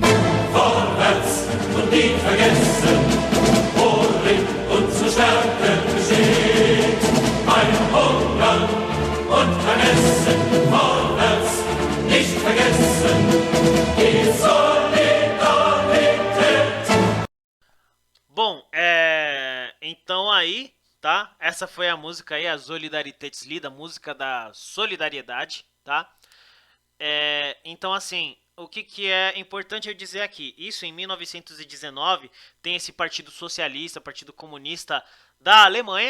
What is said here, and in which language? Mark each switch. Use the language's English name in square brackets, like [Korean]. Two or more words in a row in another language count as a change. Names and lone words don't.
[German] Vorwärts und nie vergessen, worin unsere Stärke besteht. Ein Hunger und Vermessen, vorwärts, nicht vergessen, die Solidarität. [Portuguese] Bom, então aí, tá? essa foi a música aí, a Solidaritätslied, a música da solidariedade, tá? Então, assim, o que é importante eu dizer aqui? Isso em 1919 tem esse Partido Socialista, Partido Comunista da Alemanha.